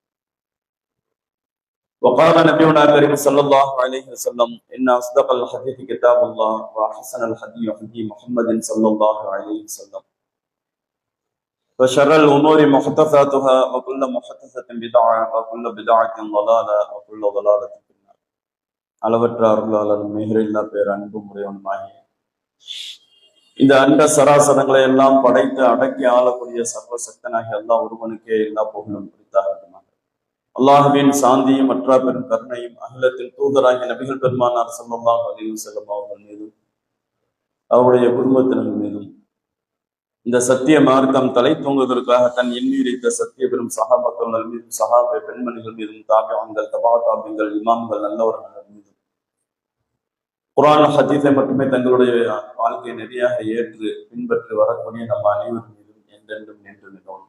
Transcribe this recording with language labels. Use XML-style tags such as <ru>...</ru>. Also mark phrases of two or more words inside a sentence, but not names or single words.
<ar>وقال نبينا الكريم صلى الله عليه وسلم إن أصدق الحديث كتاب الله وأحسن الحديث حديث محمد صلى الله عليه وسلم وشر الأمور محدثاتها وكل محدثة بدعة وكل بدعة ضلالة وكل ضلالة في النار.</ar> <ta>அளவற்ற அருளாளர் மிகரில்லா பேரன்பும் உடையவனுமாகிய இந்த அண்ட சராசரங்களை எல்லாம் படைத்து அடக்கி ஆளக்கூடிய சர்வசக்தனாகிய அல்லாஹ் ஒருவனுக்கே எல்லா புகழும் குறித்தாகட்டும். அல்லாஹுவின் சாந்தியும் மற்ற பெரும் கருணையும் அகிலத்தின் தூதராகிய நபிகள் பெருமானார்</ta> <ar>صلى الله عليه وسلم</ar> <ta>அவர்கள் மீதும் அவருடைய குடும்பத்தினர் மீதும் இந்த சத்திய மார்க்கம் தலை தூங்குவதற்காக தன் எண்ணீரித்த சத்திய பெரும் சஹாபாக்கள் மீதும் சஹாபா பெண்மணிகள் மீதும் தாபியங்கள் தபா தாபியங்கள் இமாம்கள் நல்லவர்கள் மீதும் குர்ஆன் ஹதீஸை மட்டுமே தங்களுடைய வாழ்க்கையை நெறியாக ஏற்று பின்பற்றி வரக்கூடிய நம்ம அனைவர் மீதும் என்றென்றும் நின்று நின்றோம்.</ta>